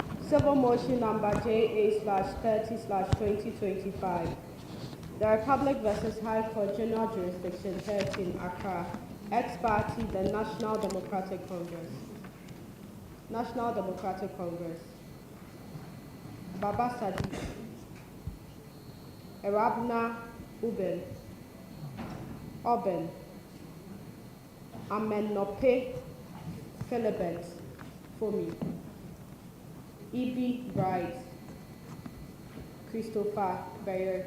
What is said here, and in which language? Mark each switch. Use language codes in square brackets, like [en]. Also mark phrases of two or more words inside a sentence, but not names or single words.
[en] Civil motion number JA/30/2025. The Republic versus High Court General Jurisdiction 13, Accra. Ex-party, the National Democratic Congress. National Democratic Congress. Baba Sadiq. Erabna Uben. Oben. Amenope Philibert Fomi. Ibi Bright. Christopher Bayer.